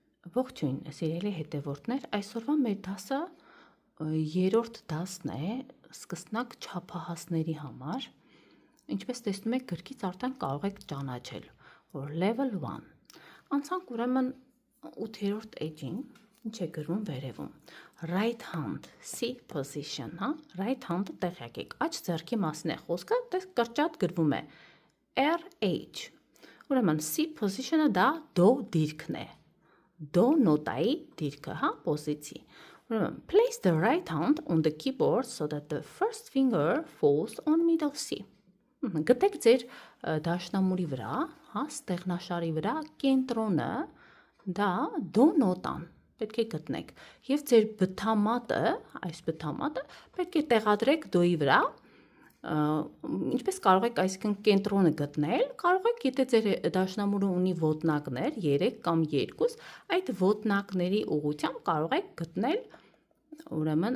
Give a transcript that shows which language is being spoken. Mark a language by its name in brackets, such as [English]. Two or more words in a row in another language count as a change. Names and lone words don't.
[Armenian] Ողջույն, սիրելի հետևորդներ, այսօրվա մեր դասը երրորդ դասն է սկսնակ չափահասների համար։ Ինչպես տեսնում եք, գրքից արդեն կարող եք ճանաչել, որ level 1։ Անցանք ուրեմն 8-րդ էջին, ինչ է գրվում վերևում։ [English] Right hand, C position, [Armenian] հա, [English] right hand- [Armenian] ը տեղյակ եք, աջ ձեռքի մասին է խոսքը, դες կրճատ գրվում է RH։ Ուրեմն [English] C position- [Armenian] ը դա դո դիրքն է։ Do նոտայի դիրքը, հա, պոզիցի։ Ուրեմն, [English] place the right hand on the keyboard so that the first finger falls on middle C։ [Armenian] Գտեք ձեր դաշնամուրի վրա, հա, ստեղնաշարի վրա կենտրոնը, դա դո նոտան, պետք է գտնեք։ Եվ ձեր բթամատը, այս բթամատը պետք է տեղադրեք դոյի վրա, ինչպես կարող եք այսինքն կենտրոնը գտնել, կարող եք, եթե ձեր դաշնամուրը ունի ոտնակներ 3 կամ 2, այդ ոտնակների ուղղությամբ կարող եք գտնել ուրեմն